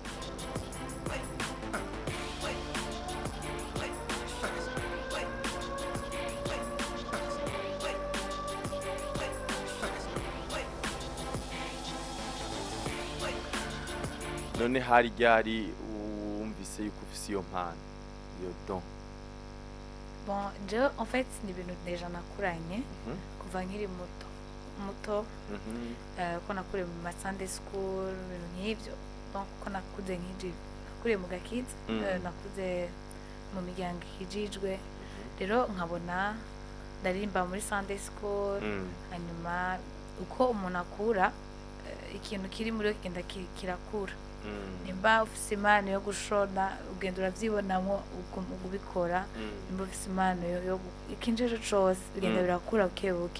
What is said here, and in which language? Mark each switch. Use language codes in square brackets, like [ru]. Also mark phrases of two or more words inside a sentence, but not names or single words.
[rn] None hari ryari wumvise yuko ufise iyo mpano, iyo don? [fr] Bon, en fait [rn] ni ibintu deja nakuranye kuva nkiri muto ko nakuriye mu [en] Sunday school, [rn] ibintu nk'ibyo. Donc ko nakuze nakuriye mu gakiza, nakuze mu miryango ikijijwe. Rero nkabona ndaririmba muri [en] Sunday school, [rn] hanyuma uko umuntu akura ikintu kiri muri we kigenda kirakura. Nimba ufise impano yo gushona ugenda uravyibonamo ubikora. Nimba ufise impano yo ikinjeje cose bigenda birakura bukebuke.